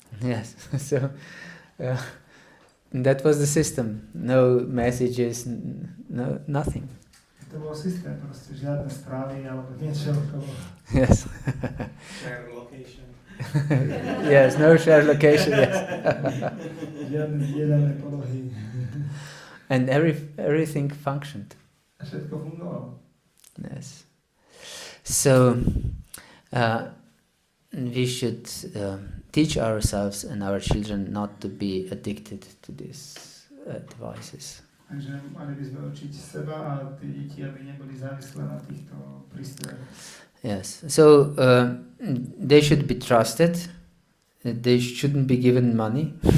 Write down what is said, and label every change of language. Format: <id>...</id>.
<en>Yes, so that was the system. No messages, no nothing.</en> <sk>To bol systém, proste žiadne správy alebo niečo okolo.</sk> <en>Yes. Share location. Yes, no share location. Yes.</en> <sk>Žiadne zdieľané polohy.</sk> <en>And everything functioned.</en> <sk>A všetko fungovalo.</sk> <en>Yes. So we should teach ourselves and our children not to be addicted to these devices.</en> <sk>Takže mali by sme učiť seba a tie deti, aby neboli závislé na týchto prístrojoch.</sk> <en>Yes. So they should be trusted. They shouldn't be given money.</en>